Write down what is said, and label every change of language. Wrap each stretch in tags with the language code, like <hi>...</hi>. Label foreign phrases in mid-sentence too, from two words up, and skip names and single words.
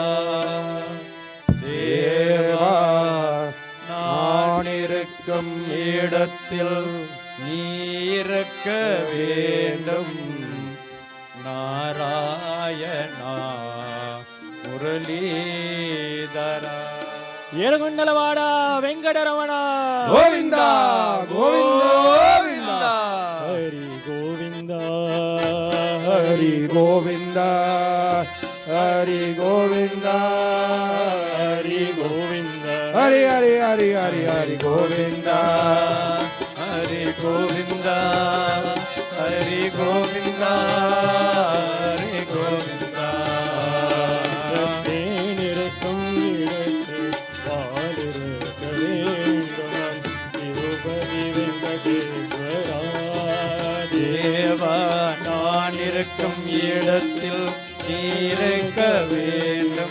<ta>தேவா, நான் இருக்கும் இடத்தில் நீ இருக்க வேண்டும். நாராயணா முரளீதரா</ta> <te>ఏడుగుండలవాడ వెంకటరమణ గోవింద గోవింద హరి గోవింద హరి గోవింద హరి గోవింద హరి గోవింద హరి హరి హరి హరి హరి గోవింద హరి గోవింద హరి గోవింద హరి గోవింద.</te> <ta>தேனிருக்கும் இடத்தில் பாலிருக்க வேண்டும். திருப்பதி வெங்கடேஸ்வரா தேவா, நான் இருக்கும் இடத்தில் நீ இருக்க வேண்டும்.</ta>